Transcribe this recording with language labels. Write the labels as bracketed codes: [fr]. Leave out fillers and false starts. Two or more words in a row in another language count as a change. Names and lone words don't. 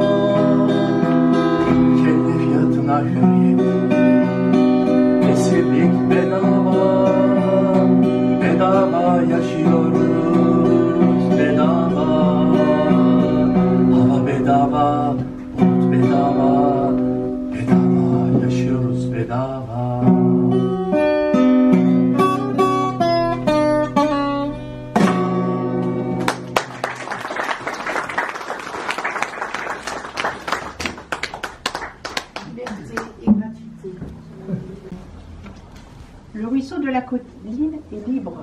[tr] Kendi fiyatına hürriyet, esirlik bedava. Bedava yaşıyoruz bedava. Hava bedava, bulut bedava. Bedava yaşıyoruz bedava. [fr] Liberté et gratuité. Le ruisseau de la colline est libre.